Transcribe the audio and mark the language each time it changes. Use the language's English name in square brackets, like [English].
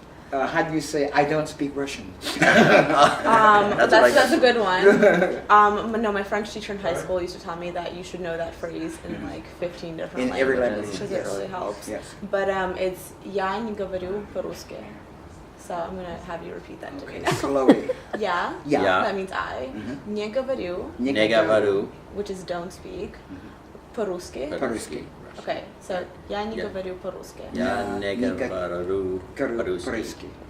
[English] How do you say, I don't speak Russian? That's a good one. No, my French teacher in high school used to tell me that you should know that phrase in like 15 different In every language, because yes. it really helps. Yes. But it's [Russian] я не говорю по-русски. [English] So I'm going to have you repeat that to me now. Slowly. [Russian] Я, [English] Yeah. that means I. [Russian] Не говорю, Не говорю [English] which is don't speak. [Russian] По-русски. По-русски. [English] Okay, so [Russian] я не [English] Yeah. [Russian] говорю по-русски. Я не говорю по-русски. По-русски.